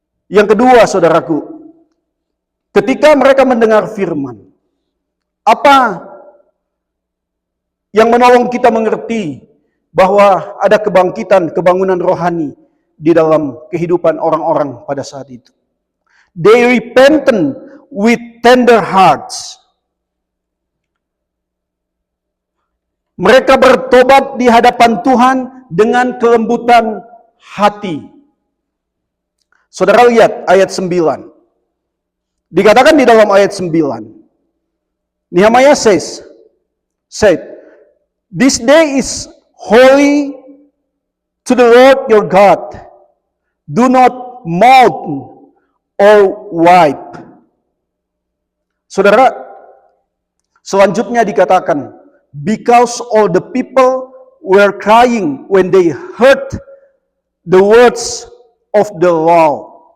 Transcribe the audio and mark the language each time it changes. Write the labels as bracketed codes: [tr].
[id] Yang kedua, saudaraku, ketika mereka mendengar firman, apa yang menolong kita mengerti bahwa ada kebangkitan, kebangunan rohani di dalam kehidupan orang-orang pada saat itu? [en] They repentant with tender hearts. [id] Mereka bertobat di hadapan Tuhan dengan kelembutan hati. Saudara lihat ayat 9. Dikatakan di dalam ayat 9. [en] Nehemiah said, "This day is holy to the Lord your God. Do not mourn or wipe." [id] Saudara, selanjutnya dikatakan, [en] because all the people were crying when they heard the words of the law.